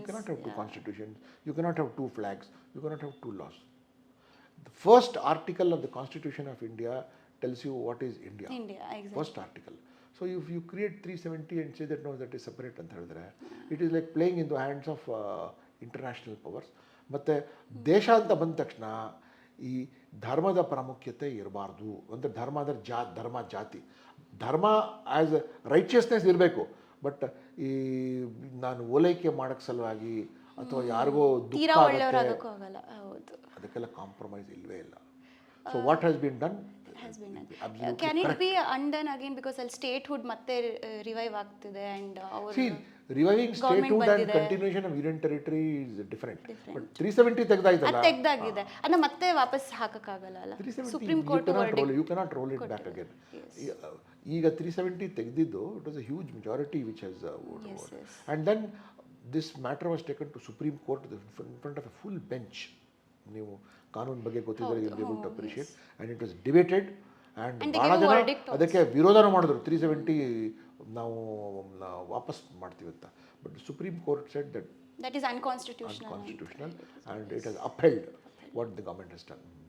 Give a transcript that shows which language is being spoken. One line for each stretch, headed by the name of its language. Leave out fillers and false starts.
English: You cannot have two constitutions. You cannot have two flags. You cannot have two laws. The first article of the Constitution of India tells you what is India. India, exactly. First article. So if you create 370 and say that no, that is separate
Kannada: ಅಂತ ಹೇಳಿದ್ರೆ,
English: it is like playing in the hands of international powers.
Kannada: ಮತ್ತು ದೇಶ ಅಂತ ಬಂದ ತಕ್ಷಣ ಈ ಧರ್ಮದ ಪ್ರಾಮುಖ್ಯತೆ ಇರಬಾರ್ದು. ಅಂದರೆ ಧರ್ಮ ಅಂದರೆ ಧರ್ಮ ಜಾತಿ, ಧರ್ಮ ಆ್ಯಸ್ ರೈಚಿಯಸ್ನೆಸ್ ಇರಬೇಕು. ಬಟ್ ಈ ನಾನು ಓಲೈಕೆ ಮಾಡೋಕ್ಕೆ ಸಲುವಾಗಿ ಅಥವಾ ಯಾರಿಗೋ ದುಃಖ ಆಗಲ್ಲ, ಅದಕ್ಕೆಲ್ಲ ಕಾಂಪ್ರಮೈಸ್ ಇಲ್ಲವೇ ಇಲ್ಲ.
English: So what has been done has been done. Can it be undone again because ಅಲ್ಲಿ statehood
Kannada: ಮತ್ತೆ ರಿವೈವ್ ಆಗ್ತಿದೆ
English: and our reviving statehood and continuation of union territory is different.
Kannada: But 370 ತೆಗೆದಾಯ್ತಲ್ಲ, ತೆಗೆದಾಗಿದೆ, ಅದನ್ನ ಮತ್ತೆ ವಾಪಸ್ ಹಾಕಕ್ಕಾಗಲ್ಲ ಅಲ್ಲ. Supreme court
English: you cannot roll it back again.
Kannada: ಈಗ 370 ತೆಗೆದಿದ್ದು,
English: it was a huge majority which has voted. And then this matter was taken to Supreme Court in front of a full bench.
Kannada: ನೀವು ಕಾನೂನು ಬಗ್ಗೆ ಗೊತ್ತಿದ್ದರೆ
English: You will be able to appreciate. And it was debated and
Kannada: ಭಾಳ ಜನ ಅದಕ್ಕೆ ವಿರೋಧನೂ ಮಾಡಿದ್ರು. 370 ನಾವು ವಾಪಸ್ ಮಾಡ್ತೀವಿ ಅಂತ.
English: But supreme court said that is unconstitutional and it has upheld what the government has done.